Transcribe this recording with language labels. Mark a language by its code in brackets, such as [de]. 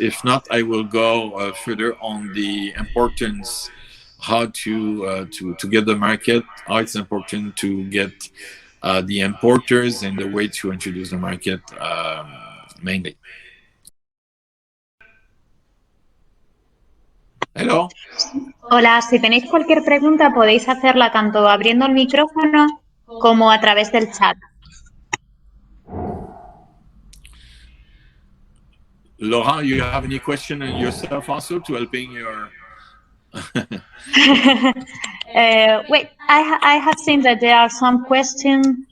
[en] If not, I will go further on the importance how to get the market, how it's important to get the importers and the way to introduce the market mainly. Hello. [es] Hola, si tenéis cualquier pregunta podéis hacerla tanto abriendo el micrófono como a través del chat. [en] Laurent, you have any question yourself also to helping your... Wait, I have seen that there are some questions.